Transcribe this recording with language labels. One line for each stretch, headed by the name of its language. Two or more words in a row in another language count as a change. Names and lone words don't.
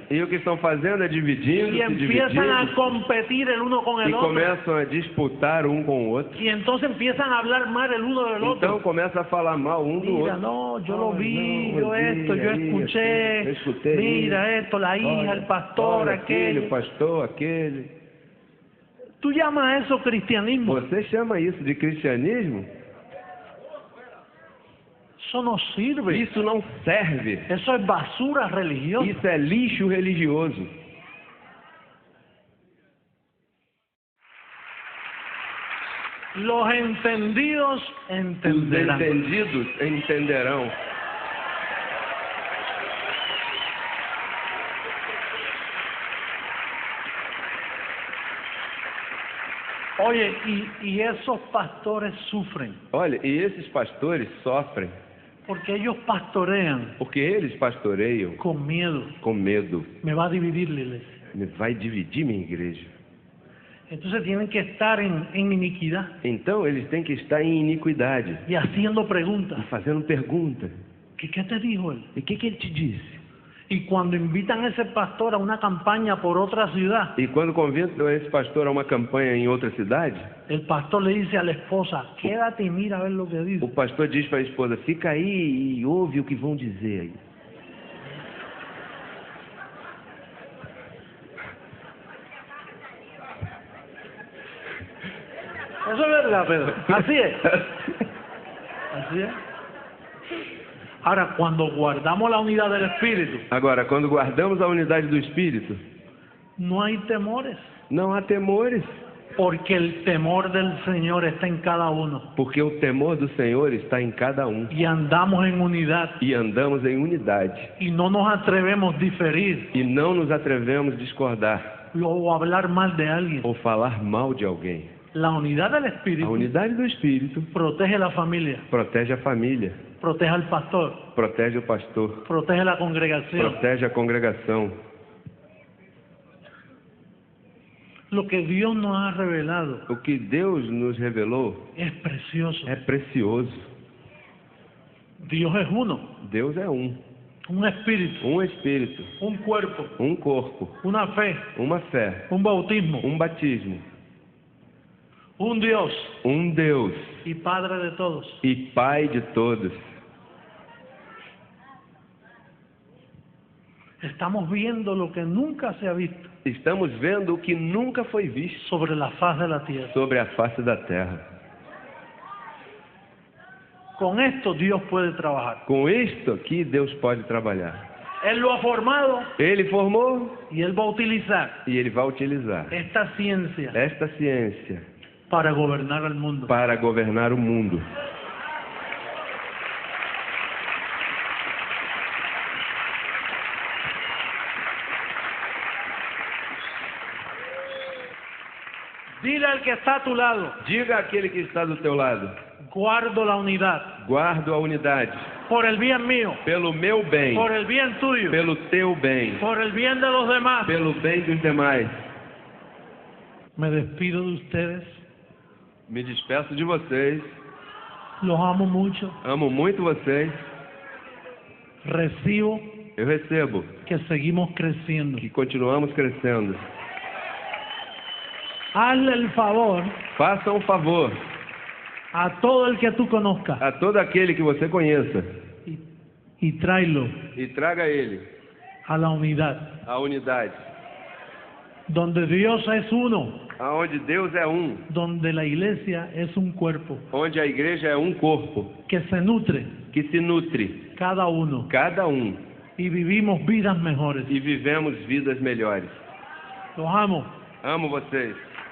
Portuguese: E o que estão fazendo é dividindo,
Spanish: Y se empiezan a
Portuguese: dividindo,
Spanish: competir el uno con
Portuguese: e
Spanish: el otro.
Portuguese: começam a disputar um com o outro.
Spanish: Y entonces empiezan a hablar mal el uno del
Portuguese: Então
Spanish: otro.
Portuguese: começa a falar mal um do
Spanish: Mira,
Portuguese: outro.
Spanish: no, yo lo vi,
Portuguese: Não,
Spanish: yo esto, yo
Portuguese: vi,
Spanish: escuché.
Portuguese: eu escutei
Spanish: Mira
Portuguese: isso.
Spanish: esto, la hija,
Portuguese: Olha,
Spanish: el pastor,
Portuguese: olha aquele, o
Spanish: aquello.
Portuguese: pastor, aquele.
Spanish: ¿Tú llamas a eso cristianismo?
Portuguese: Você chama isso de cristianismo?
Spanish: Eso no sirve.
Portuguese: Isso não serve.
Spanish: Eso es basura religiosa.
Portuguese: Isso é lixo religioso.
Spanish: Los entendidos
Portuguese: Os
Spanish: entenderán.
Portuguese: entendidos entenderão.
Spanish: Oye, y esos pastores sufren
Portuguese: Olha, e esses pastores sofrem
Spanish: porque ellos pastorean
Portuguese: porque eles pastoreiam
Spanish: con miedo.
Portuguese: com medo.
Spanish: Me va a dividir la iglesia.
Portuguese: Vai dividir minha igreja.
Spanish: Entonces tienen que estar en iniquidad
Portuguese: Então eles têm que estar em iniquidade
Spanish: y haciendo preguntas.
Portuguese: e fazendo pergunta.
Spanish: ¿Qué te dijo él?
Portuguese: E o que ele te disse?
Spanish: Y cuando invitan a ese pastor a una campaña por otra ciudad,
Portuguese: E quando convidam esse pastor a uma campanha em outra cidade,
Spanish: el pastor le dice a la esposa, quédate y mira a ver lo que
Portuguese: o
Spanish: dice.
Portuguese: pastor diz para a esposa: fica aí e ouve o que vão dizer aí.
Spanish: Eso es verdad, Pedro. Así es. Así es. Ahora, cuando guardamos la unidad del Espíritu,
Portuguese: Agora, quando guardamos a unidade do Espírito,
Spanish: no hay temores,
Portuguese: não há temores,
Spanish: porque el temor del Señor está en cada uno.
Portuguese: porque o temor do Senhor está em cada um.
Spanish: Y andamos en unidad
Portuguese: E andamos em unidade.
Spanish: y no nos atrevemos a diferir
Portuguese: E não nos atrevemos a discordar
Spanish: o hablar mal de alguien.
Portuguese: ou falar mal de alguém.
Spanish: La unidad del
Portuguese: A
Spanish: Espíritu
Portuguese: unidade do Espírito
Spanish: protege la familia,
Portuguese: protege a família,
Spanish: protege al pastor,
Portuguese: protege o pastor,
Spanish: protege la congregación.
Portuguese: protege a congregação.
Spanish: Lo que Dios nos ha revelado
Portuguese: O que Deus nos revelou
Spanish: es precioso.
Portuguese: é precioso.
Spanish: Dios es uno,
Portuguese: Deus é um
Spanish: espíritu,
Portuguese: espírito,
Spanish: un cuerpo,
Portuguese: um corpo,
Spanish: una fe,
Portuguese: uma fé,
Spanish: un bautismo,
Portuguese: um batismo,
Spanish: un Dios
Portuguese: um Deus
Spanish: y Padre de todos.
Portuguese: e Pai de todos.
Spanish: Estamos viendo lo que nunca se ha visto
Portuguese: Estamos vendo o que nunca foi visto
Spanish: sobre la faz de la tierra.
Portuguese: sobre a face da terra.
Spanish: Con esto Dios puede trabajar.
Portuguese: Com isto aqui, Deus pode trabalhar.
Spanish: Él lo ha formado
Portuguese: Ele formou
Spanish: y Él va a utilizar
Portuguese: e Ele vai utilizar
Spanish: esta ciencia
Portuguese: esta ciência
Spanish: para gobernar al mundo.
Portuguese: para governar o mundo.
Spanish: Dile al que está a tu lado,
Portuguese: Diga àquele que está do teu lado:
Spanish: guardo la unidad
Portuguese: guardo a unidade,
Spanish: por el bien mío,
Portuguese: pelo meu bem,
Spanish: por el bien tuyo,
Portuguese: pelo teu bem,
Spanish: por el bien de los demás.
Portuguese: pelo bem dos demais.
Spanish: Me despido de ustedes,
Portuguese: Me despeço de vocês,
Spanish: los amo mucho,
Portuguese: amo muito vocês.
Spanish: recibo
Portuguese: Eu recebo
Spanish: que seguimos creciendo.
Portuguese: que continuamos crescendo.
Spanish: Hazle el favor
Portuguese: Faça um favor
Spanish: a todo el que tú conozcas
Portuguese: a todo aquele que você conheça
Spanish: y tráelo
Portuguese: e traga ele
Spanish: a la unidad,
Portuguese: à unidade,
Spanish: donde Dios es uno,
Portuguese: aonde Deus é um,
Spanish: donde la iglesia es un cuerpo
Portuguese: onde a igreja é um corpo
Spanish: que se nutre
Portuguese: que se nutre,
Spanish: cada uno
Portuguese: cada um,
Spanish: y vivimos vidas mejores.
Portuguese: e vivemos vidas melhores.
Spanish: Los amo.
Portuguese: Amo vocês.